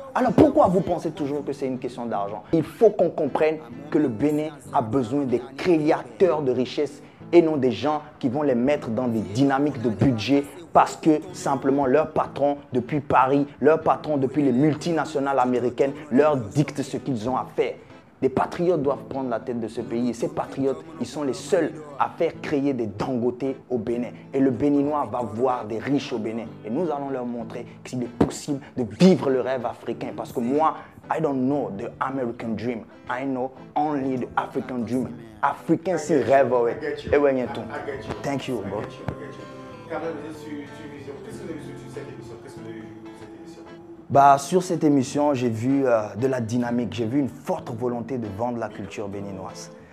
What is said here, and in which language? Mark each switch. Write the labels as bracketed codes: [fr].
[fr] Alors pourquoi vous pensez toujours que c'est une question d'argent? Il faut qu'on comprenne que le Bénin a besoin des créateurs de richesses et non des gens qui vont les mettre dans des dynamiques de budget parce que simplement leur patron depuis Paris, leur patron depuis les multinationales américaines leur dicte ce qu'ils ont à faire. Les patriotes doivent prendre la tête de ce pays et ces patriotes, ils sont les seuls à faire créer des dangotés au Bénin. Et le Béninois va voir des riches au Bénin. Et nous allons leur montrer qu'il est possible de vivre le rêve africain. Parce que moi, [en] I don't know the American dream. I know only the African dream. [fr] Africain, c'est rêve. Et ouais, tout. [en] Thank you, bro. [fr] Kamel, vous êtes sur Vision. Qu'est-ce que vous avez vu sur cette émission? Qu'est-ce que vous avez vu sur cette émission? Bah, sur cette émission, j'ai vu de la dynamique, j'ai vu une forte volonté de vendre la culture béninoise.